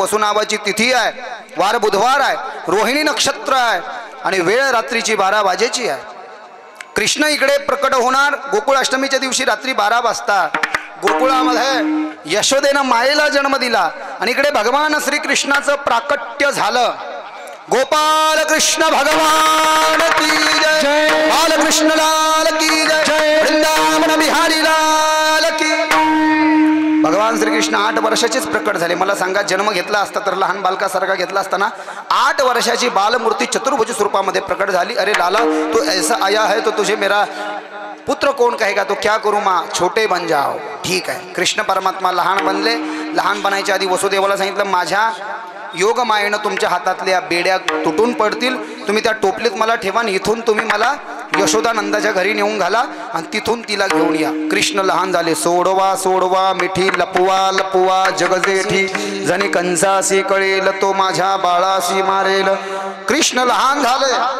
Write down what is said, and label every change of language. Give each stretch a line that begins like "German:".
Marathi: वसु नावाची तिथी आहे, वार बुधवार आहे, रोहिणी नक्षत्र आहे आणि वेळ रात्रीची 12 वाजेची आहे. कृष्ण इकडे प्रकट होणार गोकुळ अष्टमीच्या दिवशी रात्री 12 वाजता. गोकुळामध्ये यशोदेनं मायेला जन्म दिला आणि इकडे भगवान श्रीकृष्णाचं प्राकट्य झालं.
Hindi: गोपाल कृष्ण भगवान की जय, बालकृष्ण लाल की जय, वृंदावन बिहारी लाल की.
Marathi: भगवान श्रीकृष्ण 8 वर्षाचेच प्रकट झाले. मला सांगा, जन्म घेतला असता तर लहान बालकासारखा घेतला असताना 8 वर्षाची बालमूर्ती चतुर्भुज स्वरूपामध्ये प्रकट झाली.
Hindi: अरे लाला, तो ऐसा आया है तो तुझे मेरा पुत्र कौन कहेगा, तो क्या करूँ माँ, छोटे बन जाओ.
Marathi: ठीक आहे, कृष्ण परमात्मा लहान बनले. लहान बनायच्या आधी वसुदेवाला सांगितलं, माझ्या योगमायेनं तुमच्या हातातल्या बेड्या तुटून पडतील, तुम्ही त्या टोपलीत मला ठेवा आणि इथून तुम्ही मला यशोदानंदाच्या घरी नेऊन घाला आणि तिथून तिला घेऊन या. कृष्ण लहान झाले. सोडवा सोडवा मिठी, लपवा लपवा जगजेठी, जणी कंसासी कळेल तो माझ्या बाळाशी मारेल. कृष्ण लहान झाले.